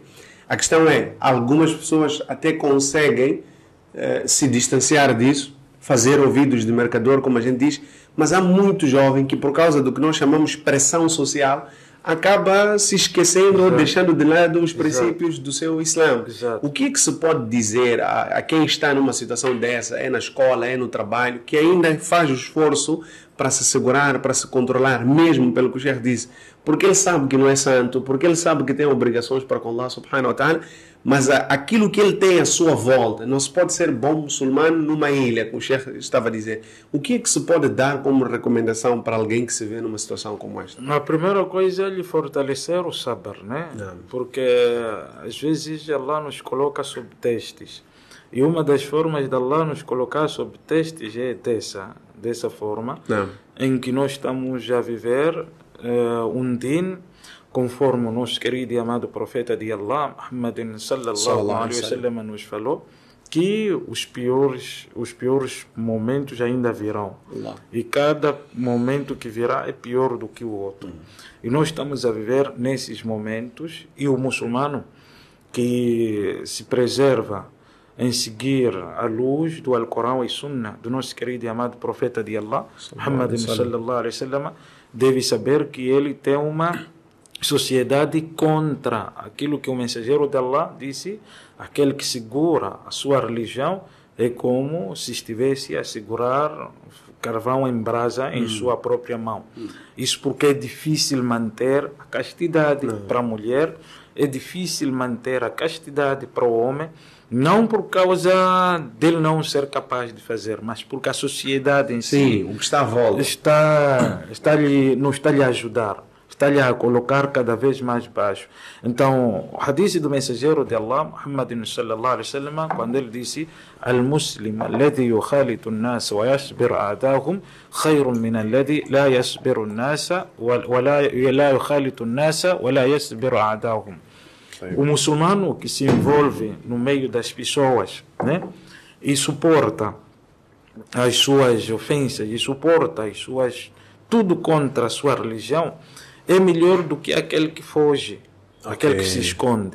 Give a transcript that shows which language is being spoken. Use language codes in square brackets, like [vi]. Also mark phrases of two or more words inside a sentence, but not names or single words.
[pt] A questão é, algumas pessoas até conseguem se distanciar disso, fazer ouvidos de mercador, como a gente diz, mas há muito jovem que, por causa do que nós chamamos pressão social, acaba se esquecendo ou deixando de lado os princípios do seu Islã. O que é que se pode dizer a quem está numa situação dessa, é na escola, é no trabalho, que ainda faz o esforço para se segurar, para se controlar, mesmo pelo que o Sheikh disse, porque ele sabe que não é santo, porque ele sabe que tem obrigações para com Allah [ar] سبحانه وتعالى, [pt] mas aquilo que ele tem à sua volta, não se pode ser bom muçulmano numa ilha, como o Sheikh estava a dizer. O que é que se pode dar como recomendação para alguém que se vê numa situação como esta? A primeira coisa é lhe fortalecer o sabr, né? Porque às vezes Allah nos coloca sob testes. E uma das formas de Allah nos colocar sob testes é dessa forma, em que nós estamos a viver um din, conforme o nosso querido e amado profeta de Allah, Muhammad [ar] صلى الله عليه وسلم, [pt] nos falou, que os piores momentos ainda virão. E cada momento que virá é pior do que o outro. E nós estamos a viver nesses momentos, e o muçulmano que se preserva em seguir a luz do Alcorão e Sunna do nosso querido e amado profeta de Allah, Muhammad [ar] صلى الله عليه وسلم, [pt] deve saber que ele tem uma sociedade contra aquilo que o mensageiro de Allah disse: aquele que segura a sua religião é como se estivesse a segurar carvão em brasa em sua própria mão. Isso porque é difícil manter a castidade para a mulher, é difícil manter a castidade para o homem, não por causa dele não ser capaz de fazer, mas porque a sociedade em si, o que está à volta, não está lhe a ajudar, está-lhe a colocar cada vez mais baixo. Então, o hadith do mensageiro de Allah, Muhammad [ar] صلى الله عليه وسلم, [pt] quando ele disse: [ar] "المسلم الذي يخالط الناس ويصبر أذاهم خير من الذي لا يصبر الناس ولا يخالط الناس ولا يصبر أذاهم." [pt] O muçulmano que se envolve no meio das pessoas, né, e suporta as suas ofensas, e suporta as suas tudo contra a sua religião, é melhor do que aquele que foge, aquele que se esconde.